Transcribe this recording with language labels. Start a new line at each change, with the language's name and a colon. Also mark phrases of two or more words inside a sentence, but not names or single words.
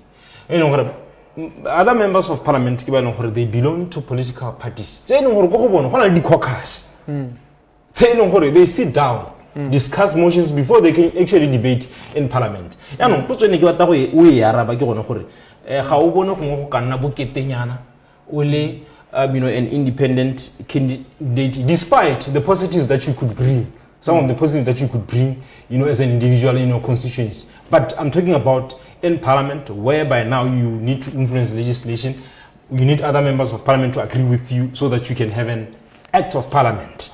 English: Other members of parliament, they belong to political parties. They they sit down. Discuss motions before they can actually debate in parliament.
Tswana: ga o bone gongwe go ka nna boketenyana o le
English: an independent candidate, despite the positives that you could bring, some of the positives that you could bring, as an individual in your constituency. But I'm talking about in Parliament, whereby now you need to influence legislation, you need other members of Parliament to agree with you so that you can have an act of Parliament.